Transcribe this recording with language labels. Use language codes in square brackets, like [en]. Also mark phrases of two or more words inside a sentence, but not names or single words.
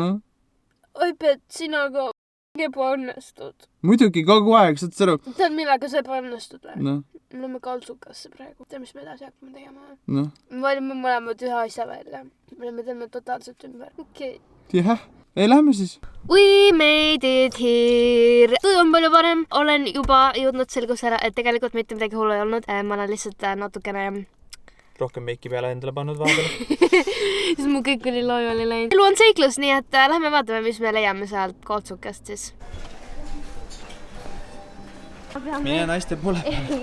[et] Oi, Pet, sina ka ebaõnnestud. Muidugi kogu aeg, saad sõnu. Tead, millega sa ebaõnnestud või? No? Me oleme kaltsukasse praegu. Tead, mis me edasi hakkame tegema? No? Me valime mõlemad ühe asja välja. Me teeme totaalselt ümber. Okei. Jah, ei lähme siis. [en] We made it here. [et] Tuju on palju parem. Olen juba jõudnud selgusele, et tegelikult mitte midagi hullu ei olnud. Ma olen lihtsalt natukene... Rohkem meiki peale endale pannud vahepeal. Siis mu kõik oli laiali läinud. Elu on seiklus, nii et lähme vaatame, mis me leiame sealt kaltsukast siis. Mine naiste poole peale.